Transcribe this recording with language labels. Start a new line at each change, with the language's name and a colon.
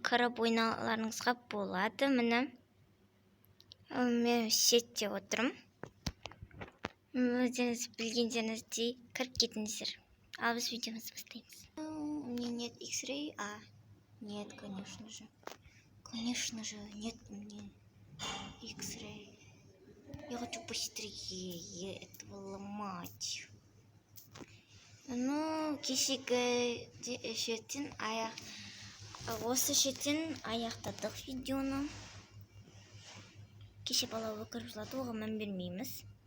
Kazakh: Кіріп ойналарыңызға болады. Міне. Мен сетте отырмын. Өздеріңіз білгендеріңіздей кіріп кетіңіздер. А біз видеомызды бастаймыз.
Russian: У меня нет X-Ray. Нет, конечно же. Конечно же, нет у меня X-Ray. Я хочу быстрее этого ломать.
Kazakh: Ну, кешегі шетін осы шетін аяқтадық видеоны. Кеше бала өкіріп жылады, оған мән бермейміз.